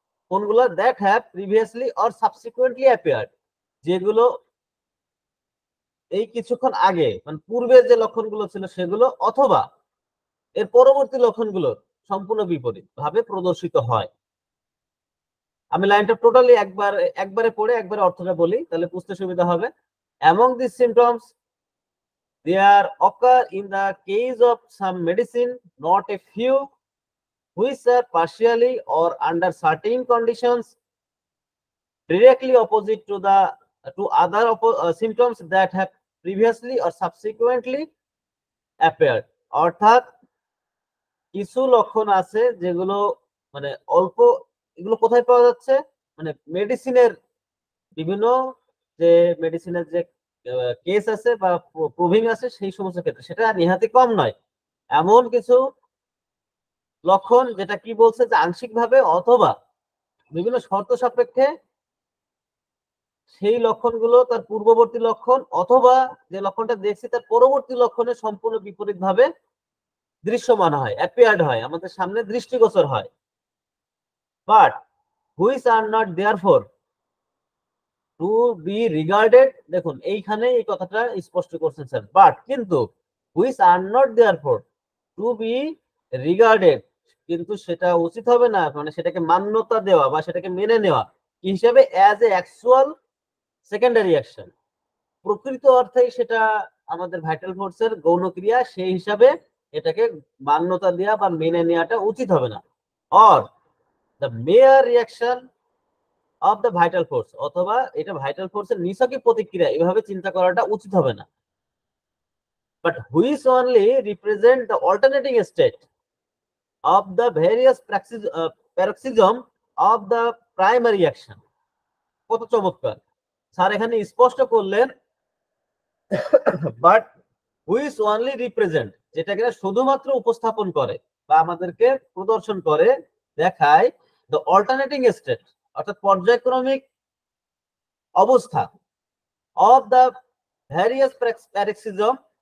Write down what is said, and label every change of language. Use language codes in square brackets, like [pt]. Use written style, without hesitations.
[bn] কোনগুলো [en] that have previously or subsequently appeared, [bn] যেগুলো এই কিছুক্ষণ আগে মানে পূর্বের যে লক্ষণগুলো ছিল সেগুলো অথবা এর পরবর্তী লক্ষণগুলো সম্পূর্ণ বিপরীত ভাবে প্রদর্শিত হয়। আমি লাইনটা টোটালি একবারে পড়ে একবারে অর্থটা বলি, তাহলে বুঝতে সুবিধা হবে। [en] Among these symptoms there occur in the case of some medicine, not a few, which are partially or under certain conditions directly opposite to other symptoms that have previously or subsequently appeared, [bn] অর্থাৎ কিছু লক্ষণ আছে যেগুলো মানে অল্প, এগুলো কোথায় পাওয়া যাচ্ছে, মানে মেডিসিনের বিভিন্ন যে মেডিসিনের যে কেস আছে বা প্রুভিং আছে সেই সমস্ত ক্ষেত্রে, সেটা নিহাতি কম নয়। এমন কিছু লক্ষণ যেটা কি বলছে যে আংশিকভাবে অথবা বিভিন্ন শর্ত সাপেক্ষে সেই লক্ষণগুলো তার পূর্ববর্তী লক্ষণ অথবা যে লক্ষণটা দেখছি তার পরবর্তী লক্ষণের সম্পূর্ণ বিপরীত ভাবে দৃশ্যমান হয়, অ্যাপিয়ার্ড হয়, আমাদের সামনে দৃষ্টিগোচর হয়। [en] but which are not therefore to be regarded, [bn] দেখুন এইখানে এই কথাটা স্পষ্ট করছেন স্যার, বাট কিন্তু [en] which are not therefore to be regarded, [bn] কিন্তু সেটা উচিত হবে না, মানে সেটাকে মান্যতা দেওয়া বা সেটাকে মেনে নেওয়া কি হিসেবে, [en] as a actual secondary action, [bn] প্রকৃত অর্থেই সেটা আমাদের ভাইটাল ফোর্সের গৌণ ক্রিয়া, সেই হিসাবে এটাকে মান্যতা দেওয়া বা মেনে নেওয়াটা উচিত হবে না। [en] or the mere reaction of the vital force, [bn] অথবা এটা ভাইটাল ফোর্সের নিছকই প্রতিক্রিয়া, এভাবে চিন্তা করাটা উচিত হবে না। [en] but which only represent the alternating state of the various paroxysm of the primary action. [bn] কত চমৎকার স্যার এখানে স্পষ্ট করলেন, [en] but which only represent, [bn] যেটাকে শুধুমাত্র উপস্থাপন করে বা আমাদেরকে প্রদর্শন করে, দেখায় [en] the alternating state, [bn] অর্থাৎ পর্যায়ক্রমিক অবস্থা [en] of the various paroxysm,